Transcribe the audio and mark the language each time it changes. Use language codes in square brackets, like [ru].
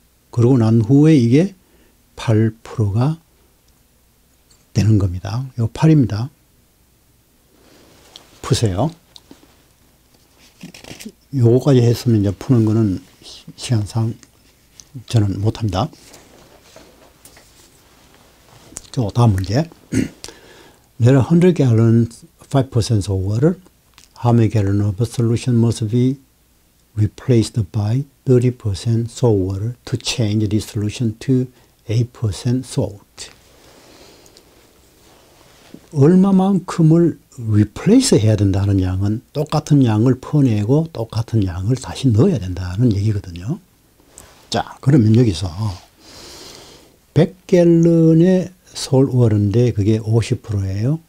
[ko] 그러고 난 후에 이게 8%가 되는 겁니다. 이거 8입니다. 푸세요. 요거까지 했으면 이제 푸는 거는 시간상 저는 못합니다. 저 다음 문제. [en] There are 100 gallons 5% of water. How many gallons of solution must be replaced by 30% salt water to change the solution to 8% salt? [ko] 얼마만큼을 replace 해야 된다는 양은 똑같은 양을 퍼내고 똑같은 양을 다시 넣어야 된다는 얘기거든요. 자, 그러면 여기서 100갤런의 솔워터인데 그게 50%예요.